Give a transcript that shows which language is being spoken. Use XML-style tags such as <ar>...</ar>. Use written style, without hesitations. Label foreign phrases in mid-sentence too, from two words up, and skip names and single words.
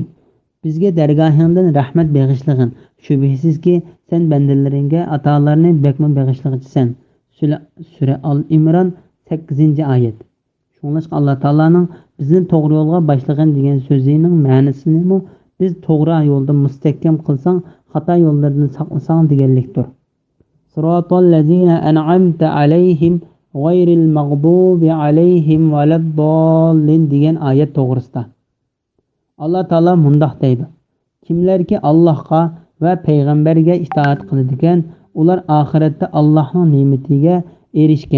<uz>Bizga dargohingdan rahmat bag'ishlagin. Shubhisizki sen bandalaringga atolarni bekma bag'ishlag'chisan. Sura Al-Imron 8-oyat. Shuningdek Alloh taolaning bizni to'g'ri yo'lga boshlagan degan so'zining ma'nosini biz to'g'ri yo'lda mustahkam qilsang, xato yo'llardan saqlasang deganlikdir.</uz> <ar>صراط الذين أنعمت عليهم غير المغضوب عليهم ولا الضالين</ar> <uz>degan oyat to'g'risida. Alloh taolo mundoq deydi: Kimlarki Allohga va payg'ambarga itoat qiladigan, ular oxiratda Allohning ne'matiga erishgan.</uz>